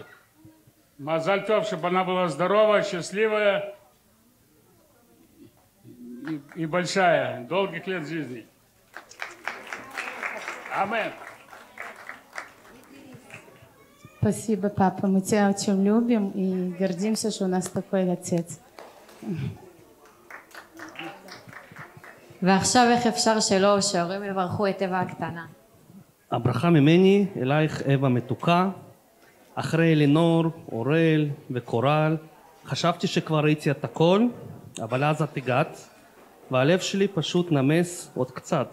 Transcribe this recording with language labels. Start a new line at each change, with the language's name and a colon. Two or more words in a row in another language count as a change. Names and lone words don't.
Hebrew: מזל טוב,
Russian: чтобы она была здоровая, счастливая и большая, долгих лет жизни. Амин. Спасибо, папа. Мы тебя очень любим и гордимся, что у нас такой отец.
Hebrew: ועכשיו איך אפשר שלא שההורים יברכו את אווה הקטנה. הברכה ממני אלייך אווה מתוקה. אחרי אלינור, אורל וקורל חשבתי שכבר ראיתי את הכל, אבל אז את הגעת והלב שלי פשוט נמס עוד קצת.